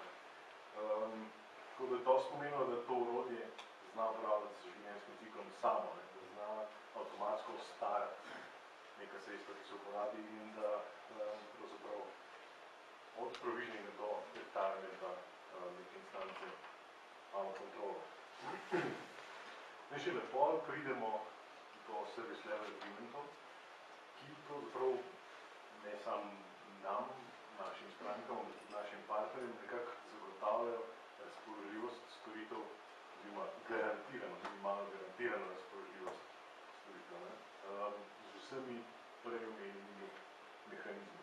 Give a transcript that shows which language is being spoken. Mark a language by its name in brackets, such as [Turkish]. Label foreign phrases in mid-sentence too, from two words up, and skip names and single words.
[Slovenian] Tako da je to spomenilo, da to orodje zna upravljati z življenjskim ciklom samo, da zna avtomatsko starati neka sredstva, ki se uporabi in da pravzaprav od provisioninga do retirementa neke instance imamo kontrolo. Še lepo pridemo do [English] service level [Slovenian] agreementov, ki pravzaprav ne samo nam, našim strankam, našim partnerjem nekako zagotavljajo razpoložljivost storitev, oziroma garantirano, minimalno garantirano razpoložljivost storitev, z vsemi prej omenjenimi mehanizmi.